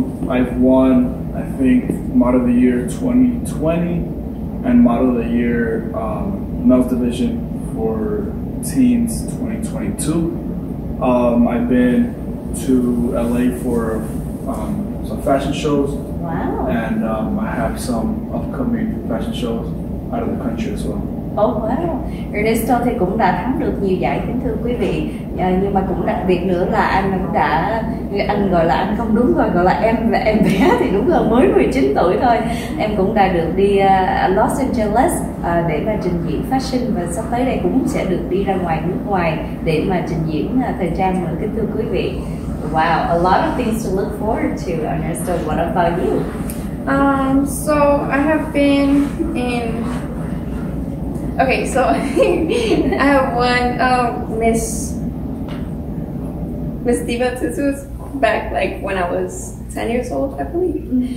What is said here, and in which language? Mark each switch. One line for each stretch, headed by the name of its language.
English: I've won, I think, Model of the Year 2020 and Model of the Year Males Division for Teens 2022. I've been to LA for some fashion shows. Wow. And I have some upcoming fashion shows out of the country as well. Oh wow.
Vietnamese: Ernesto thì cũng đã thắng được nhiều giải, kính thưa quý vị. Nhưng mà cũng đặc biệt nữa là anh cũng đã, anh gọi là anh không đúng rồi, gọi là em bé thì đúng rồi, mới 19 tuổi thôi. Em cũng đã được đi Los Angeles để mà trình diễn fashion, và sắp tới đây cũng sẽ được đi ra ngoài nước ngoài để mà trình diễn thời trang nữa, kính thưa quý vị.
English: Wow, a lot of things to look forward to, Ernesto. What about you? So I have been in. Okay, so I have won Miss Diva Tutus back like when I was 10 years old, I believe.